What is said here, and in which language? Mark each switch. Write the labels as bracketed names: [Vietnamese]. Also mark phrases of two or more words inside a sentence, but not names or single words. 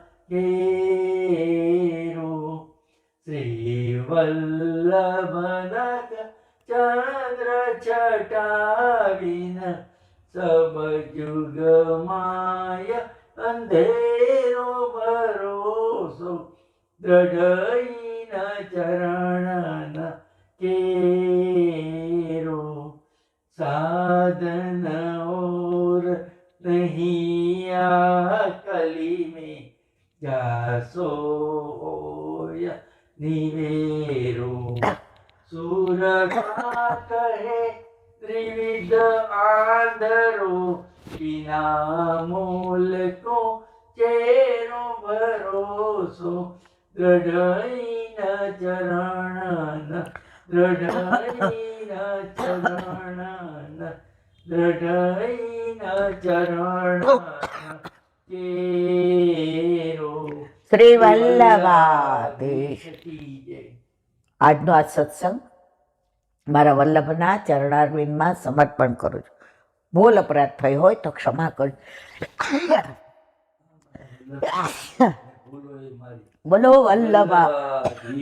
[Hindi] केरो श्री वल्लभनक चंद्र छटाविन सब जुग माय अंधेरो भरोसो, दृढ़ चरण केरो साधन और नहीं आ कलि में જાસો निवेरो. सुर कहे त्रिविध आंधरो, बिना मूल को चेरो भरोसो, दृढ़ चरण दृढ़ चरण दृढ़ चरण केरो. [Gujarati] શ્રી વલ્લભાધીશ. આજનો આ સત્સંગ મારા વલ્લભના ચરણારવિંદમાં સમર્પણ કરું છું. ભૂલ અપરાધ થઈ હોય તો ક્ષમા કરજો. બોલો વલ્લભાધીશ.